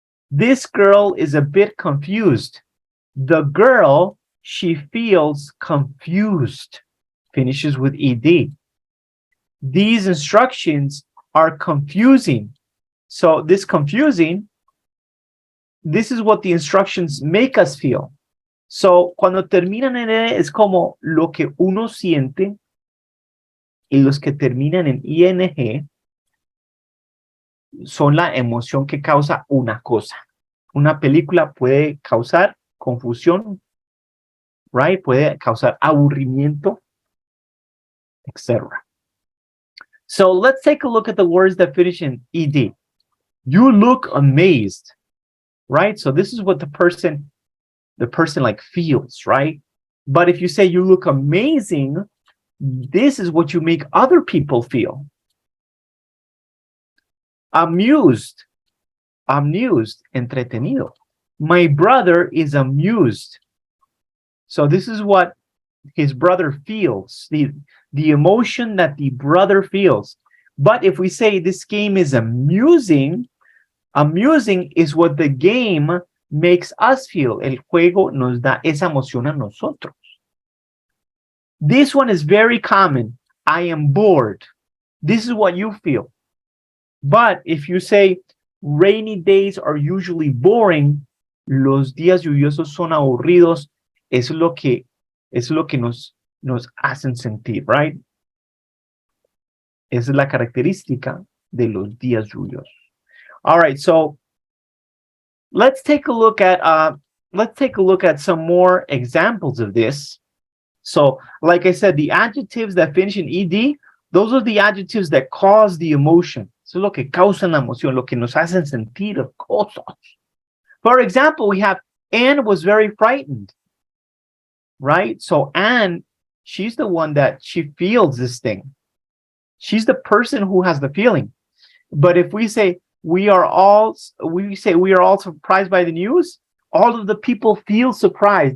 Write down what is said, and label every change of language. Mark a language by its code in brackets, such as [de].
[en] This girl is a bit confused. The girl, she feels confused. Finishes with ed. These instructions are confusing. So this confusing, this is what the instructions make us feel. [es] So cuando terminan en E es como lo que uno siente, y los que terminan en ing son la emoción que causa una cosa. Una película puede causar confusión, right? Puede causar aburrimiento, etc. [en] So let's take a look at the words that finish in ed. You look amazed, right? So this is what the person like feels, right? But if you say you look amazing, this is what you make other people feel. Amused, entretenido. My brother is amused. So this is what his brother feels, the emotion that the brother feels. But if we say this game is amusing, amusing is what the game makes us feel. [es] El juego nos da esa emoción a nosotros. [en] This one is very common. I am bored. This is what you feel. But if you say rainy days are usually boring, [es] los días lluviosos son aburridos, es lo que nos hacen sentir, right? Esa es la característica de los días lluviosos. [en] All right, so let's take a look at some more examples of this. So, like I said, the adjectives that finish in ed, those are the adjectives that cause the emotion. [es] Eso es lo que causa la emoción, lo que nos hacen sentir cosas. [en] For example, we have Anne was very frightened, right? So Anne, she's the one that she feels this thing. She's the person who has the feeling. But if we say we are all surprised by the news, all of the people feel surprised.